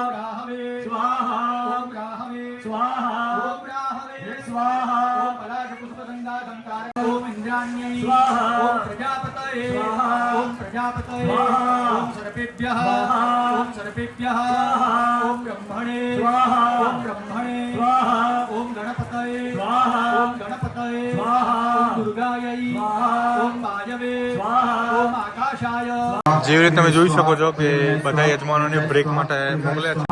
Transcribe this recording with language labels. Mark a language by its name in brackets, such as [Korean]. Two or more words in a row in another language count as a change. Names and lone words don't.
[Sanskrit] राहवे स्वाहा ॐ राहवे स्वाहा ॐ राहवे स्वाहा ॐ पलाशपुष्पगन्धाकं कारकं ॐ इन्द्राण्यै स्वाहा ॐ प्रजापतये स्वाहा ॐ प्रजापतये ॐ सर्पेभ्यः ॐ सर्पेभ्यः ॐ ब्रह्मणे स्वाहा ॐ ब्रह्मणे स्वाहा ॐ गणपतये स्वाहा ॐ गणपतये स्वाहा ॐ दुर्गायै स्वाहा ॐ वायवे स्वाहा ॐ आकाशाय [Gujarati] જેવી રીતે તમે જોઈ શકો છો કે બધા યજમાનોને બ્રેક માટે મોકલ્યા છે.